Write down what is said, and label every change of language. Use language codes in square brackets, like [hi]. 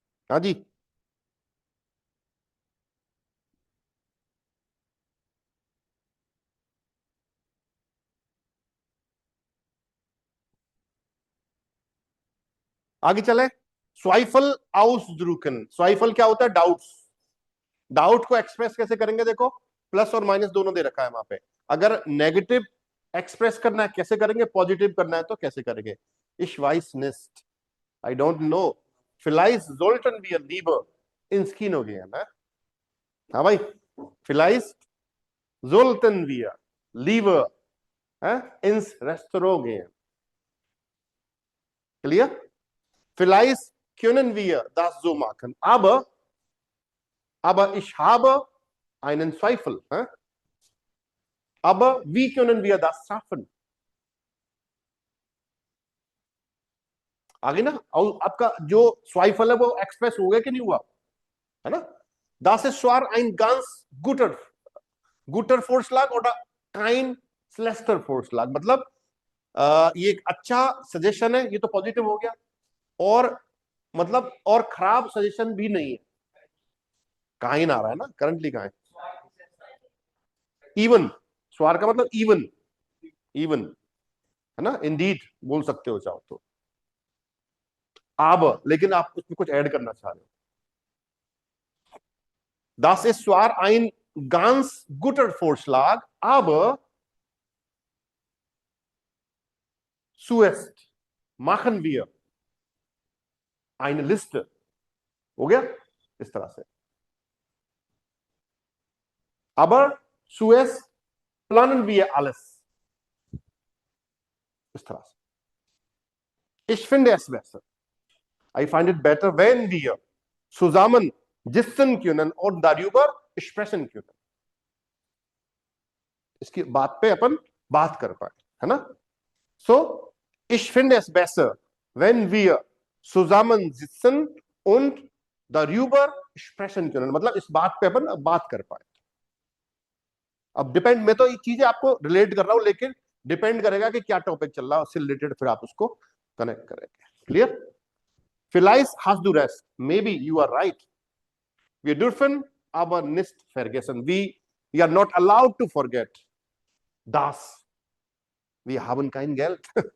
[hi] हाँ जी, आगे चले. स्वाइफल आउसड्रुकन. स्वाइफल क्या होता है? डाउट्स. डाउट को एक्सप्रेस कैसे करेंगे? देखो, प्लस और माइनस दोनों दे रखा है वहां पे. अगर नेगेटिव एक्सप्रेस करना है कैसे करेंगे, पॉजिटिव करना है तो कैसे करेंगे? [de] Ich weiß nicht, [en] I don't know, [de] vielleicht sollten wir lieber ins Kino gehen, ne? [hi] हाँ भाई, [de] vielleicht sollten wir lieber ins Restaurant gehen. Clear? Vielleicht können wir das so machen, aber ich habe einen Zweifel. Aber wie können wir das schaffen? [hi] आगे ना, आपका जो स्वाइफल है वो express हो गया कि नहीं हुआ, है ना? [de] Das ist zwar ein ganz guter Vorschlag oder kein schlechter Vorschlag. [hi] मतलब ये एक अच्छा सजेशन है, ये तो पॉजिटिव हो गया, और मतलब और खराब सजेशन भी नहीं है. काइन आ रहा है ना करंटली, कहाँ है? इवन. स्वार का मतलब इवन, इवन है ना. इंडीड बोल सकते हो चाहो तो. अब लेकिन आप उसमें कुछ ऐड करना चाह रहे हो. [de] Das ist zwar ein ganz guter Vorschlag, aber zuerst machen wir eine Liste. [hi] हो गया इस तरह से. [de] Aber zuerst planen wir alles. [hi] इस तरह से। [de] Ich finde es besser, [en] I find it better [de] wenn wir zusammen sitzen können und darüber sprechen können। [hi] इसकी बात पे अपन बात कर पाए, है ना। [de] So ich finde es besser wenn wir zusammen sitzen und darüber sprechen können, [hi] मतलब इस बात पे अपन बात कर पाए। अब डिपेंड, मैं तो ये चीजें आपको रिलेट कर रहा हूं, लेकिन डिपेंड करेगा कि क्या टॉपिक चल रहा है, उससे रिलेटेड फिर आप उसको कनेक्ट करेंगे। [en] Clear? [de] Vielleicht hast du recht, [en] maybe you are right, [de] wir dürfen aber nicht vergessen, [en] we are not allowed to forget [de] das wir haben kein Geld।